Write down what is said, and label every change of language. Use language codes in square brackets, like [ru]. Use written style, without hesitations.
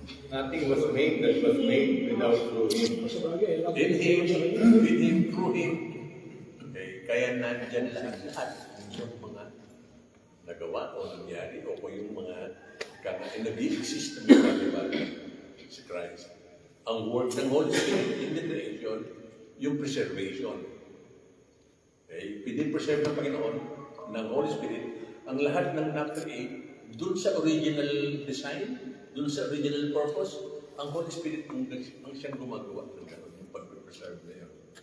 [en] Nothing was made that was made without through Him. [tl] Sa bagay, [en] In Him, with Him, through Him. Okay? [tl] Kaya nandyan lahat yung mga nagawa o nangyari o kung yung mga nag-i-exist na bagay-bagay si Christ. Ang work ng Holy Spirit [en] in the creation, [tl] yung preservation. [en] Okay? [tl] Pinipreserve ng Panginoon ng Holy Spirit ang lahat ng na-create dun sa original design, dun sa original purpose, ang Holy Spirit ang siyang gumagawa ng gano'n, yung pag-preserve na yun.